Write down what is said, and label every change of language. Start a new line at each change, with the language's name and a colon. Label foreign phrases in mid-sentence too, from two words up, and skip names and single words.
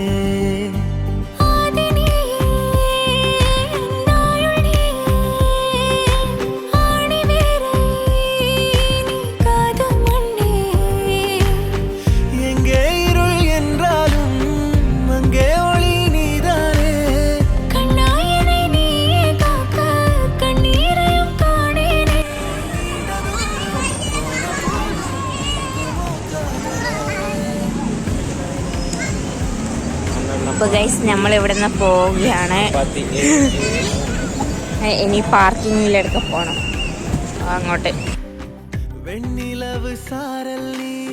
Tamil: எங்கே இருள் என்றாலும் அங்கே ஒளி நீதானே.
Malayalam: അപ്പോൾ ഗൈസ്, നമ്മൾ ഇവിടെ നിന്ന് പോവുകയാണ്. ഇനി പാർക്കിങ്ങിലൊക്കെ പോകണം അങ്ങോട്ട്.
Tamil: வெண்ணிலவு சாரல் நீ